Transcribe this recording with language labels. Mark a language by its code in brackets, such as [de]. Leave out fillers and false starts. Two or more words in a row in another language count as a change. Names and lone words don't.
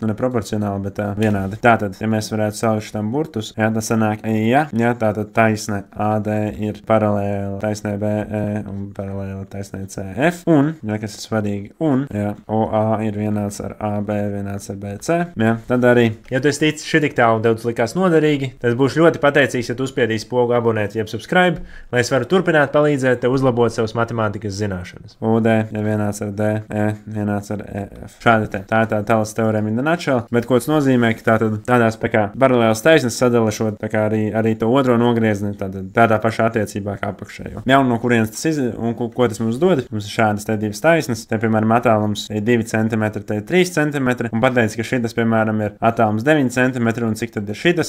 [lv] Nu, ne proporcionāli, bet vienādi. Tātad, ja mēs varētu salikt tam burtus, jā, tas sanāk, ja tātad taisne AD ir paralēla taisnē BE un paralēla taisnē CF, un, ja, kas ir svarīgi, un, ja, OA ir vienāds ar AB, vienāds ar BC, ja, tad arī, ja tu esi ticis šitik tālu un tev tas likās noderīgi, tad būšu ļoti pateicīgs, ja tu uzspiedīsi pogu abonēt, jeb subscribe, lai es varu turpināt palīdzēt tev uzlabot savas matemātikas zināšanas. OD, ja vienāds ar D, E, vienāds ar EF. Šādi te. Tā ir tā Talas teorēma [en] in the nutshell, [lv] bet ko tas nozīmē, ka tādās kā paralēlas taisnes sadalešot, tā kā arī to otro nogriezni, tādā pašā attiecībā kā apakšējo. Ja, un no kurienes tas un ko tas mums dod? Mums ir šādas te 2 taisnes, te, piemēram, attālums ir 2 cm, te ir 3 cm, un pateic, ka šitas, piemēram, ir attālums 9 cm, un cik tad ir šitas?